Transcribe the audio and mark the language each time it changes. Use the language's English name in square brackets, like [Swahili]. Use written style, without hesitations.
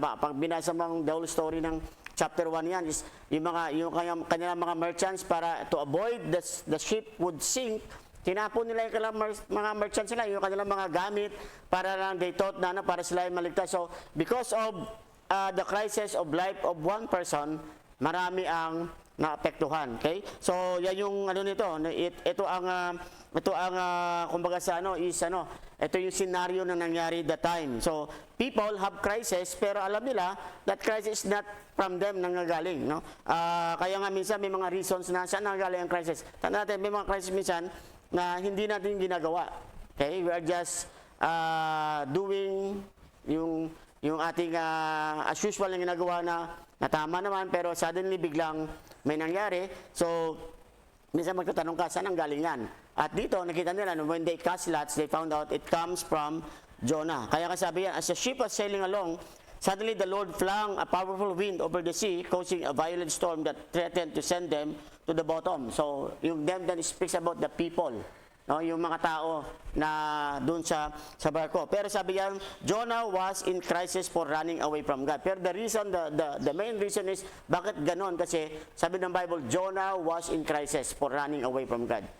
[Filipino] Pag binasa mo ang [English] the whole story [Filipino] ng chapter 1 yan, is yung kanilang mga merchants para [English] to avoid the ship would sink, [Filipino] tinapon nila yung mga merchants nila, yung kanilang mga gamit, para lang [English] they thought [Filipino] na para sila ay maligtas. [English] So, because of the crisis of life of one person, [Filipino] marami ang naapektuhan. [English] Okay? [Filipino] So, yan yung nito. Ito ang kumbaga sa ito yung scenario na nangyari that time. [English] So, people have crisis, [Filipino] pero alam nila [English] that crisis is not from them [Filipino] nanggagaling, [English] no? [Filipino] Kaya nga minsan may mga reasons na saan nanggagaling ang crisis. Tandaan natin, may mga crisis minsan na hindi natin ginagawa. Okay? [English] We are just doing [Filipino] yung ating [English] as usual [Filipino] na ginagawa na tama naman, pero [English] suddenly [Filipino] biglang may nangyari. So, minsan magtatanong ka, saan ang galing yan? At dito, nakita nila, [English] when they cast lots, they found out it comes from Jonah. [Filipino] Kaya kasabi yan, [English] as the ship was sailing along, suddenly the Lord flung a powerful wind over the sea, causing a violent storm that threatened to send them to the bottom. So, yung them then speaks about the people, no? [Filipino] Yung mga tao na doon sa barko. Pero sabi yan, [English] Jonah was in crisis for running away from God. Pero the reason, the main reason is, [Filipino] bakit ganon? Kasi sabi ng [English] Bible, Jonah was in crisis for running away from God.